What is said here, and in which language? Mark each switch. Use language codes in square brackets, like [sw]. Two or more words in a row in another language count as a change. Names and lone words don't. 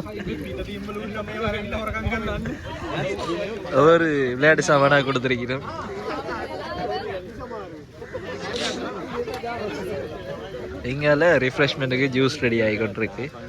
[si] පිට ටීම් වල උන්න මේවා වෙන්න හොරකම් කරන්න. [ta] ஒவ்வொரு விளையாட்டு சாமானா கொடுத்துருக்கிறோம். இங்கால ரிஃப்ரெஷ்மெண்ட்டுக்கு [en] juice ready [ta] ஆகிக்கொண்டிருக்கு.